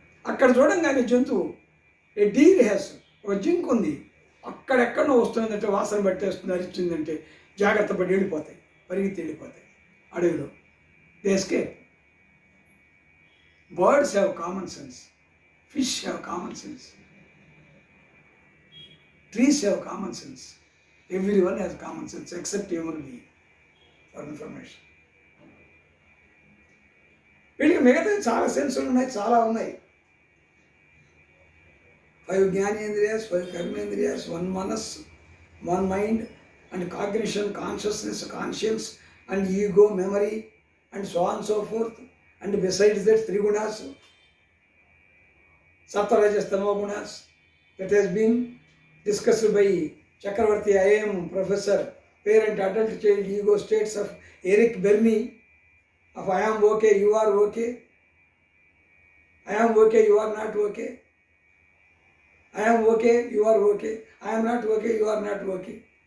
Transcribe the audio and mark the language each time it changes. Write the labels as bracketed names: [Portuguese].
[Telugu] అక్కడ చూడంగానే జంతువు, [English] a deer has, [Telugu] ఒక జింక్ ఉంది, అక్కడెక్కడో వస్తుందంటే వాసన పట్టేస్తుంది, అరిచిందంటే జాగ్రత్త పడి వెళ్ళిపోతాయి, పరిగెత్తి వెళ్ళిపోతాయి అడవిలో. [English] They escape. Birds have common sense. Fish have common sense. Trees have common sense. Everyone has common sense except human being. For information. [Telugu] వీళ్ళకి మిగతా చాలా సెన్సులు ఉన్నాయి, చాలా ఉన్నాయి. [English] 5 జ్ఞానేంద్రియాస్, 5 కర్మేంద్రియాస్, 1 మనస్, 1 mind, and cognition, consciousness, conscience, and ego, memory, and so on so forth. And besides that, 3 gunas, Sattva, Rajas, Tamo gunas, that has been discussed by Chakravarti IIM professor, parent, adult, child, ego states of Eric Berne, of I am okay, you are okay, I am okay, you are not okay, I am okay, you are okay, I am not okay, you are not okay.